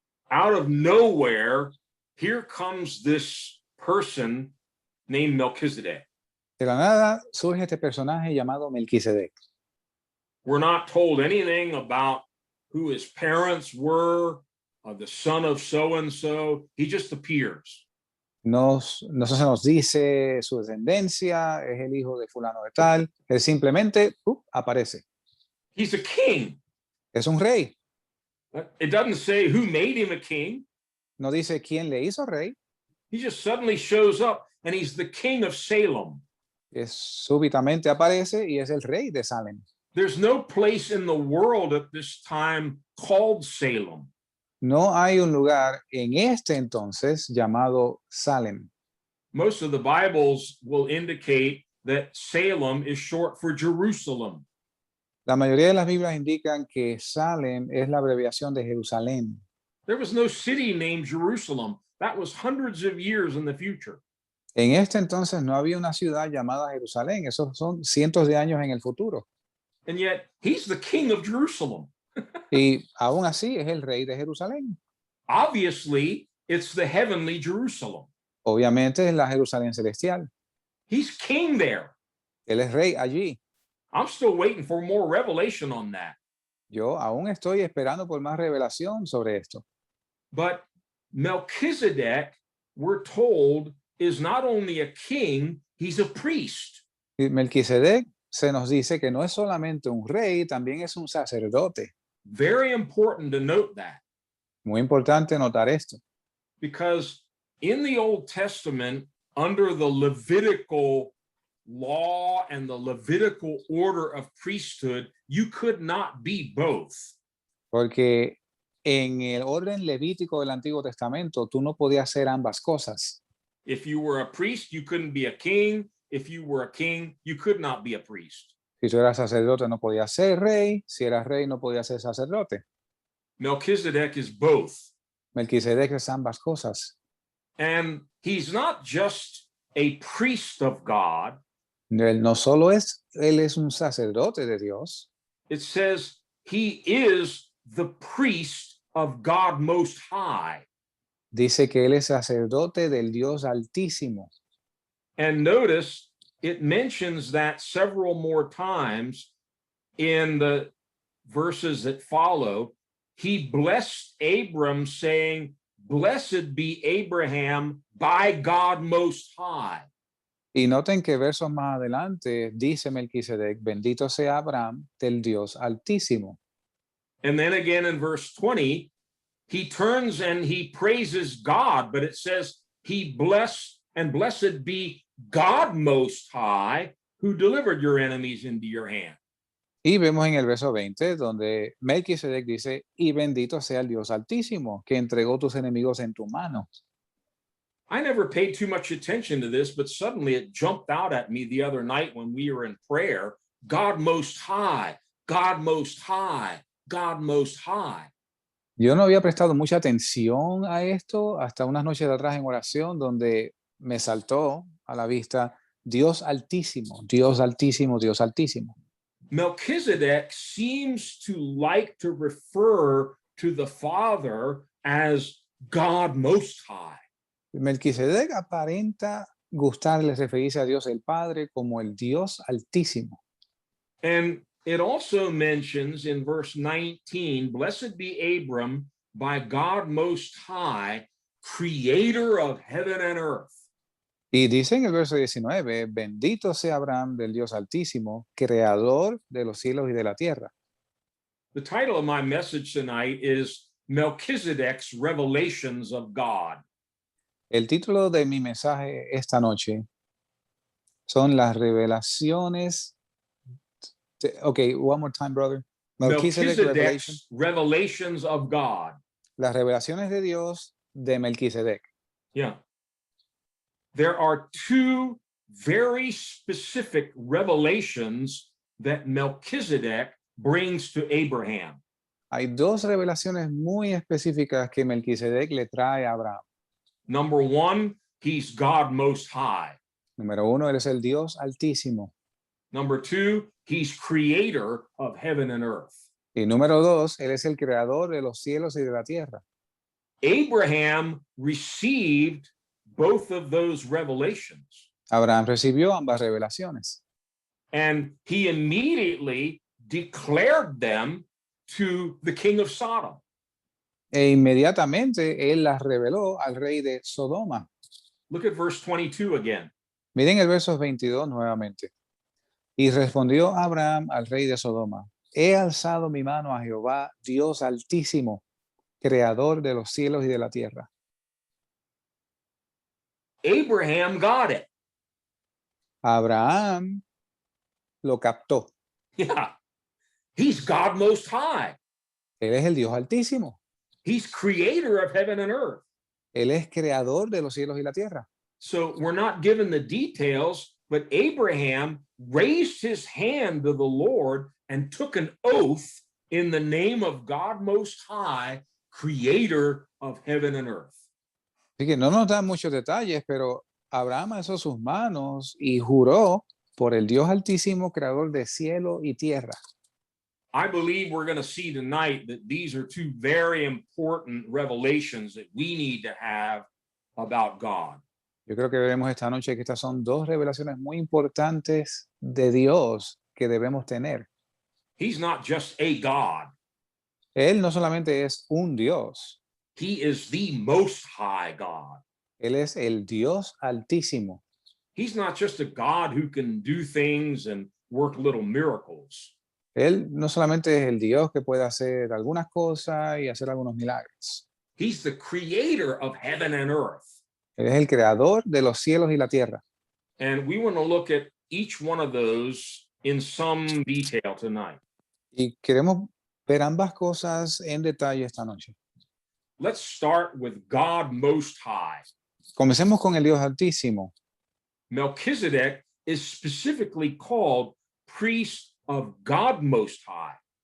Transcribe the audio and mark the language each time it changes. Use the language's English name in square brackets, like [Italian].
[English] Out of nowhere, here comes this person named Melchizedek. [Spanish] De la nada surge este personaje llamado Melquisedec. [English] We're not told anything about who his parents were, the son of so-and-so. He just appears. [Spanish] No se nos dice su descendencia, es el hijo de fulano de tal. Él simplemente aparece. [English] He's a king. [Spanish] Es un rey. [English] It doesn't say who made him a king. [Spanish] No dice quién le hizo rey. [English] He just suddenly shows up and he's the king of Salem. [Spanish] Súbitamente aparece y es el rey de Salem. [English] There's no place in the world at this time called Salem. [Spanish] No hay un lugar en este entonces llamado Salem. [English] Most of the Bibles will indicate that Salem is short for Jerusalem. [Spanish] La mayoría de las Biblias indican que Salem es la abreviación de Jerusalén. [English] There was no city named Jerusalem. That was hundreds of years in the future. [Spanish] En este entonces no había una ciudad llamada Jerusalén. Esos son cientos de años en el futuro. [English] And yet he's the king of Jerusalem. [Spanish] Y aún así es el rey de Jerusalén. [English] Obviously, it's the heavenly Jerusalem. [Spanish] Obviamente es la Jerusalén celestial. [English] He's king there. [Spanish] Él es rey allí. [English] I'm still waiting for more revelation on that. [Spanish] Yo aún estoy esperando por más revelación sobre esto. [English] But Melchizedek, we're told, is not only a king, he's a priest. [Spanish] Y Melquisedec se nos dice que no es solamente un rey, también es un sacerdote. [English] Very important to note that, [Spanish] Muy importante notar esto, [English] because in the Old Testament, under the Levitical law and the Levitical order of priesthood, you could not be both. [Spanish] porque en el orden levítico del Antiguo Testamento tú no podías hacer ambas cosas. [English] If you were a priest, you couldn't be a king. If you were a king, you could not be a priest. [Spanish] Si tú eras sacerdote no podías ser rey, si eras rey no podías ser sacerdote. [English] Melchizedek is both. [Spanish] Melquisedec es ambas cosas. [English] And he's not just a priest of God. [Spanish] Él no solo él es un sacerdote de Dios, [English] It says he is the priest of God Most High. [Spanish] dice que él es sacerdote del Dios Altísimo. [English] And notice it mentions that several more times in the verses that follow. He blessed Abram, saying, "Blessed be Abraham by God Most High." [Spanish] Y noten que versos más adelante dice Melquisedec, bendito sea Abraham del Dios Altísimo. [English] And then again in verse 20, he turns and he praises God, but it says he blessed and blessed be God Most High, who delivered your enemies into your hand. [Spanish] Y vemos en el verso 20 donde Melquisedec dice, y bendito sea el Dios Altísimo, que entregó tus enemigos en tu mano. [English] I never paid too much attention to this, but suddenly it jumped out at me the other night when we were in prayer. God Most High, God Most High, God Most High. [Spanish] Yo no había prestado mucha atención a esto hasta unas noches de atrás en oración donde me saltó a la vista Dios Altísimo, Dios Altísimo, Dios Altísimo. [English] Melchizedek seems to like to refer to the Father as God Most High. [Spanish] Melquisedec aparenta gustarle referirse a Dios el Padre como el Dios Altísimo. [English] And it also mentions in verse 19, blessed be Abram by God Most High, creator of heaven and earth. [Spanish] Y dice en el verso 19, bendito sea Abraham del Dios Altísimo, creador de los cielos y de la tierra. [English] The title of my message tonight is Melchizedek's Revelations of God. [Spanish] El título de mi mensaje esta noche son las revelaciones. [English] Okay, one more time, brother. Melchizedek Revelation. Melchizedek's Revelations of God. [Spanish] Las revelaciones de Dios de Melquisedec. [English] Yeah. There are two very specific revelations that Melchizedek brings to Abraham. [Spanish] Hay dos revelaciones muy específicas que Melquisedec le trae a Abraham. [English] Number one, he's God Most High. [Spanish] Número uno, él es el Dios Altísimo. [English] Number two, he's creator of heaven and earth. [Spanish] Y número dos, él es el creador de los cielos y de la tierra. [English] Abraham received both of those revelations. [Spanish] Abraham recibió ambas revelaciones. [English] And he immediately declared them to the king of Sodom. [Spanish] E inmediatamente él las reveló al rey de Sodoma. [English] Look at verse 22 again. [Spanish] Miren el verso 22 nuevamente. Y respondió Abraham al rey de Sodoma: He alzado mi mano a Jehová, Dios altísimo, creador de los cielos y de la tierra. [English] Abraham got it. [Spanish] Abraham lo captó. [English] Yeah. He's God Most High. [Spanish] Él es el Dios altísimo. [English] He's creator of heaven and earth. [Spanish] Él es creador de los cielos y la tierra. [English] So we're not given the details, but Abraham raised his hand to the Lord and took an oath in the name of God Most High, creator of heaven and earth. [Spanish] Así que no nos dan muchos detalles, pero Abraham alzó sus manos y juró por el Dios altísimo, creador de cielo y tierra. [English] I believe we're going to see tonight that these are two very important revelations that we need to have about God. [Spanish] Yo creo que veremos esta noche que estas son dos revelaciones muy importantes de Dios que debemos tener. [English] He's not just a God. [Spanish] Él no solamente es un Dios, [English] He is the most high God. [Spanish] Él es el Dios altísimo. [English] He's not just a God who can do things and work little miracles. [Spanish] Él no solamente es el Dios que puede hacer algunas cosas y hacer algunos milagros. [English] He's the creator of heaven and earth. [Spanish] Él es el creador de los cielos y la tierra. [English] And we want to look at each one of those in some detail tonight. [Spanish] Y queremos ver ambas cosas en detalle esta noche. [English] Let's start with God Most High. [Spanish] Comencemos con el Dios altísimo. [English] Melchizedek is specifically called priest of God Most High.